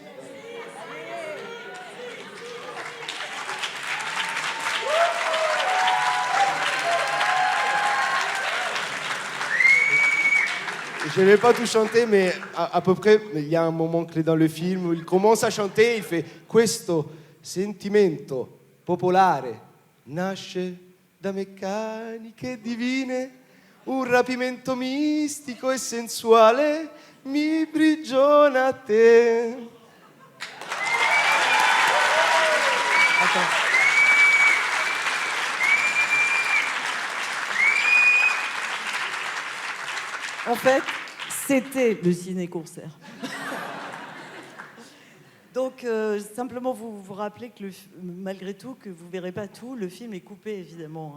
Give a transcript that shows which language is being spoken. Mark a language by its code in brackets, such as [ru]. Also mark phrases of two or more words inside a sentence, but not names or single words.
[fr] Je ne vais pas tout chanter, mais à peu près, il y a un moment clé dans le film où il commence à chanter, il fait « [it] Questo sentimento popolare nasce da meccaniche divine, un rapimento mistico e sensuale mi prigiona a te. [fr] » Attends. En fait, c'était le ciné-concert. Donc, simplement vous rappeler que malgré tout, que vous ne verrez pas tout, le film est coupé évidemment.